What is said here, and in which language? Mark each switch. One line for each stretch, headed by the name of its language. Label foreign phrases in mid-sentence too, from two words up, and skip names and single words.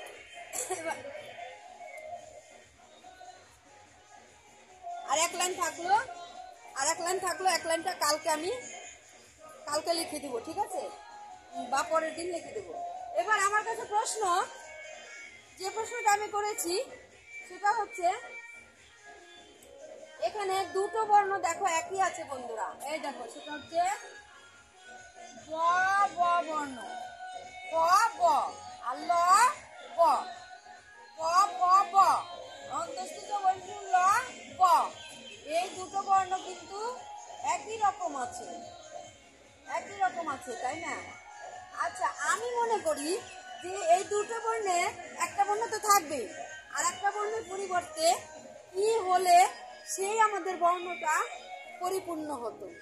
Bangla: এবার আর এক লাইন থাকলো, আর এক লাইন থাকলো, এক লাইনটা কালকে লিখে দিব, ঠিক আছে? বা পরের দিন লিখে দেবো। এবার আমার কাছে প্রশ্ন, যে প্রশ্নটা আমি করেছি সেটা হচ্ছে এখানে দুটো বর্ণ দেখো একই আছে বন্ধুরা, এই দেখো, সেটা হচ্ছে ব ব বর্ণ, ব ব আর ল ব, ব ব ব অন্তস্থিত বৈশিষ্ট্য ল ব। এই দুটো বর্ণ কিন্তু একই রকম আছে, একই রকম আছে, তাই না? আচ্ছা, আমি মনে করি যে এই দুটো বর্ণে একটা বর্ণ তো থাকবে, আর একটা বর্ণের পরিবর্তে কি হলে সেই আমাদের বর্ণটা পরিপূর্ণ হতো।